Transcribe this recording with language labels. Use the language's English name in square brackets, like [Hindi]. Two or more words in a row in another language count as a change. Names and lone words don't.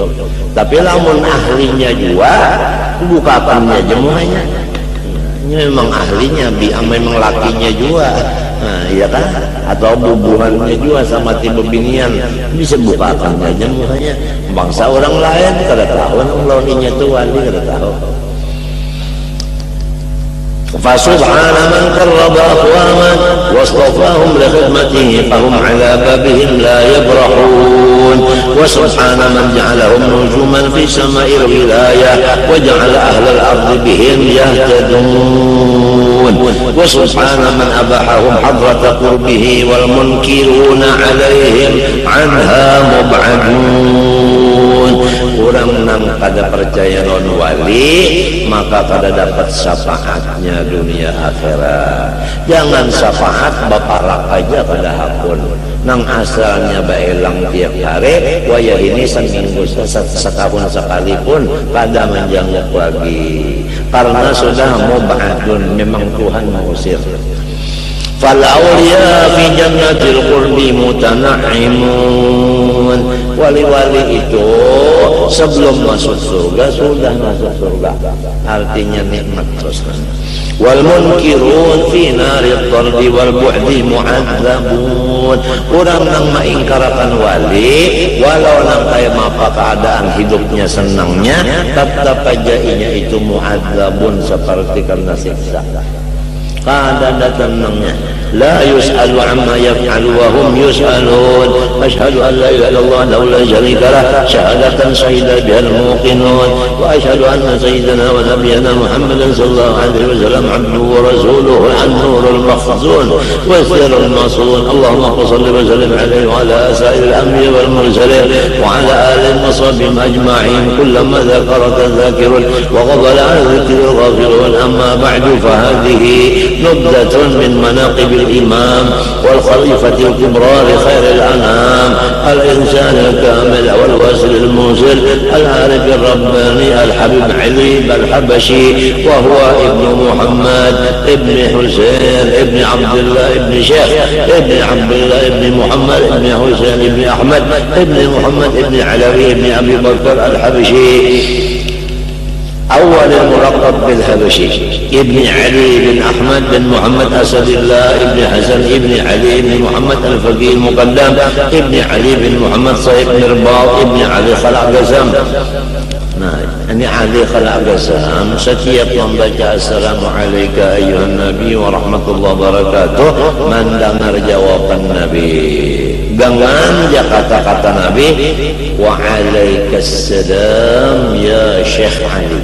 [Banjar] Tapi lamun ahlinya juga bukakannya jemuhnya, memang ahlinya, memang lakinya juga, nah, iya kan? Atau bubuhannya juga sama tipe binian bisa bukakannya jemuhnya. Bangsa orang lain kada tahu, orang lainnya itu wali kada tahu. [Arabic] فسبحان من قرب أقواما واصطفاهم لخدمته فهم على بابهم لا يبرحون، وسبحان من جعلهم نجوما في سماء الولاية وجعل أهل الأرض بهم يهتدون، وسبحان من أباحهم حضرة قربه والمنكرون عليهم عنها مبعدون. [Banjar] Orang nang kada percaya non wali maka kada dapat syafaatnya dunia akhirat. Jangan syafaat baparak aja kada hakun, nang asalnya baelang tiap hari, waya ini seminggu setahun sekalipun kada menjanguk lagi, karena sudah mubadun, memang Tuhan mengusir. [Arabic] فالأولياء في جنة القرب متنعمون. [Banjar] Wali-wali itu sebelum masuk surga sudah masuk surga, artinya nikmat terus. [Arabic] والمنكرون في نار الطرد والبعد معذبون. [Banjar] Orang yang mengingkarakan wali walau nang kayak apa keadaan hidupnya senangnya, tetap aja itu mu'adzabun, seperti karena siksa. Kada datangnya [Arabic] لا يسأل عما يفعل وهم يسألون. أشهد أن لا إله إلا الله لا شريك له شهادة شهد بها الموقنون، وأشهد أن سيدنا ونبينا محمدا صلى الله عليه وسلم عبده ورسوله النور المخزون والسر المصون. اللهم صل وسلم عليه وعلى سائر الأنبياء والمرسلين وعلى آله وصحبه أجمعين كلما ذكرك الذاكرون وغفل عن ذكرك الغافلون. أما بعد، فهذه نبذة من مناقب الإمام والخليفة الكبرى لخير الأنام، الإنسان الكامل والواصل الموصل العارف الرباني الحبيب علي الحبشي، وهو ابن محمد ابن حسين ابن عبد الله ابن شيخ ابن عبد الله ابن محمد ابن حسين ابن أحمد ابن محمد ابن علوي ابن أبي بكر الحبشي، أول الملقب بالحبشي، ابن علي بن أحمد بن محمد أسد الله ابن حسن ابن علي بن محمد الفقيه المقدم ابن علي بن محمد صهيب بن رباط ابن علي خلع قسم. [Banjar] Nah, ini Ali Khalaq Qasam setiap membaca [Arabic] السلام عليك أيها النبي ورحمة الله وبركاته [Banjar] mendengar jawaban Nabi, gangan ja kata-kata Nabi, [Arabic] وعليك السلام يا شيخ علي.